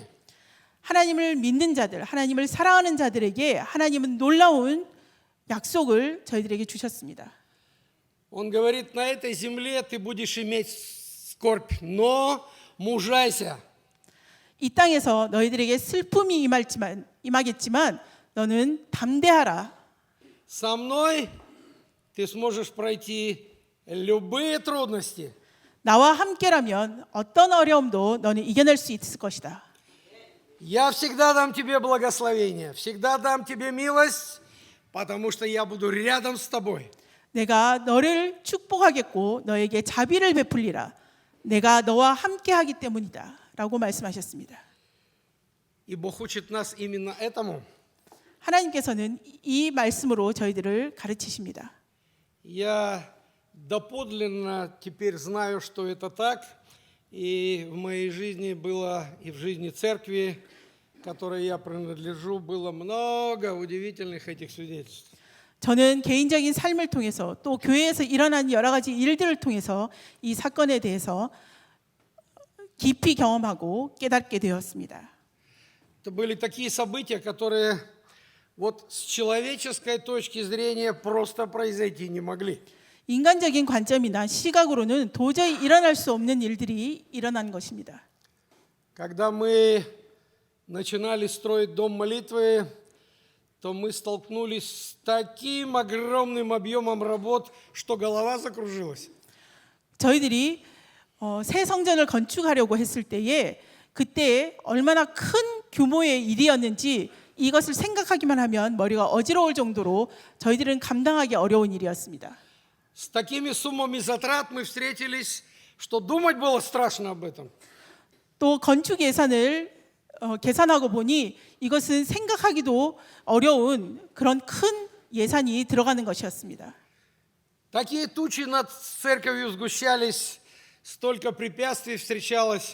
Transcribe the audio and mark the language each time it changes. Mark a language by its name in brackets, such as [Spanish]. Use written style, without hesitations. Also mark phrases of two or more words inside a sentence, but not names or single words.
[Korean] 하나님을 믿는 자들, 하나님을 사랑하는 자들에게 하나님은 놀라운 약속을 저희들에게 주셨습니다. [Russian] Он говорит, на этой земле ты будешь иметь скорбь, но мужайся. [Korean] 이 땅에서 너희들에게 슬픔이 임하겠지만 너는 담대하라. [Russian] Со мной ты сможешь пройти любые трудности. [Korean] 나와 함께라면 어떤 어려움도 너는 이겨낼 수 있을 것이다. [Russian] Я всегда дам тебе благословение, всегда дам тебе милость, потому что я буду рядом с тобой. [Korean] 내가 너를 축복하겠고 너에게 자비를 베풀리라. 내가 너와 함께하기 때문이다. 라고 말씀하셨습니다. [Russian] И Бог учит нас именно этому. [Korean] 하나님께서는 이 말씀으로 저희들을 가르치십니다. [Russian] Я доподлинно теперь знаю, что это так, и в моей жизни было, и в жизни церкви, которой я принадлежу, было много удивительных этих свидетельств. [Korean] 저는 개인적인 삶을 통해서 또 교회에서 일어난 여러 가지 일들을 통해서 이 사건에 대해서 깊이 경험하고 깨닫게 되었습니다. [Russian] Это были такие события, которые вот с человеческой точки зрения просто произойти не могли. [Korean] 인간적인 관점이나 시각으로는 도저히 일어날 수 없는 일들이 일어난 것입니다. [Russian] Когда мы начинали строить дом молитвы, то мы столкнулись с таким огромным объемом работ, что голова закружилась. [Korean] 저희들이 새 성전을 건축하려고 했을 때에 그때 얼마나 큰 규모의 일이었는지 이것을 생각하기만 하면 머리가 어지러울 정도로 저희들은 감당하기 어려운 일이었습니다. [Russian] С такими суммами затрат мы встретились, что думать было страшно об этом. [Korean] 또 건축 예산을 계산하고 보니 이것은 생각하기도 어려운 그런 큰 예산이 들어가는 것이었습니다. [Russian] Такие тучи над церковью сгущались, столько препятствий встречалось.